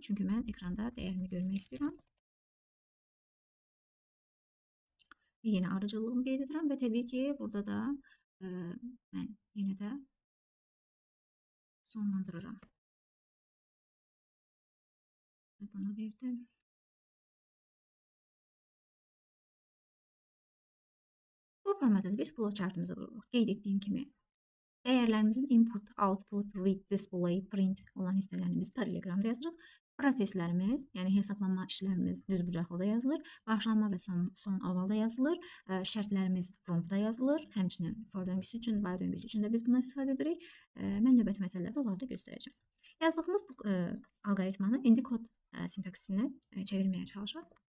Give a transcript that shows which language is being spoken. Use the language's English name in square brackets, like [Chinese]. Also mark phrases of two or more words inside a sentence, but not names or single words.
[Azerbaijani] Çünki mən ekranda dəyərimi görmək istəyirəm. Yenə arıcıllığımı qeyd edirəm və təbii ki, burada da mən yenə də sonlandırıram. Bunu verdim. Bu formada da biz flowchartımızı qururuq. Qeyd etdiyim kimi dəyərlərimizin [English] input, output, read, display, print [Azerbaijani] olan hissələrini biz parallelogramda yazırıq. Proseslərimiz, yəni hesablanma işlərimiz düzbucaqlıda yazılır. Başlanma və son ovalda yazılır. Şərtlərimiz promptda yazılır. Həmçinin for döngüsü üçün, while döngüsü üçün də biz bundan istifadə edirik. Mən növbəti məsələlərdə onları da göstərəcəm. Yazdığımız bu alqoritmanı indi kod sintaksinə çevirməyə çalışaq.